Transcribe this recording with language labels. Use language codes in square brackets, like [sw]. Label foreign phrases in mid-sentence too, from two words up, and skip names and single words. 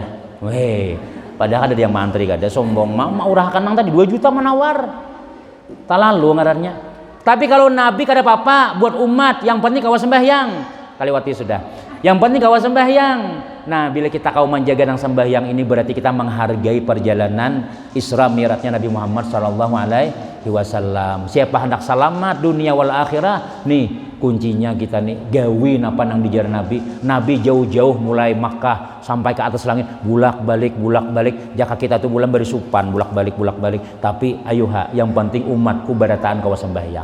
[bjn] Weh, padahal ada yang mantri kada sombong. Mau urahkan nang tadi 2 juta menawar. Tak lalu ngarannya. Tapi kalau Nabi kada apa-apa buat umat, yang penting kawas sembahyang. Kaliwati sudah. Yang penting kawas sembahyang. Nah, bila kita kau menjaga nang sembahyang ini berarti kita menghargai perjalanan Isra Mi'rajnya Nabi Muhammad [ar] صلى الله عليه وسلم. [bjn] Siapa hendak selamat [ar] الدنيا والآخرة, [bjn] nih kuncinya kita nih gawin apa nang dijar Nabi. Nabi jauh-jauh mulai Makkah sampai ke atas langit, bulak-balik. Jaka kita tuh bulan berisupan, bulak-balik. Tapi ayuha, yang penting umatku barataan kawas sembahyang.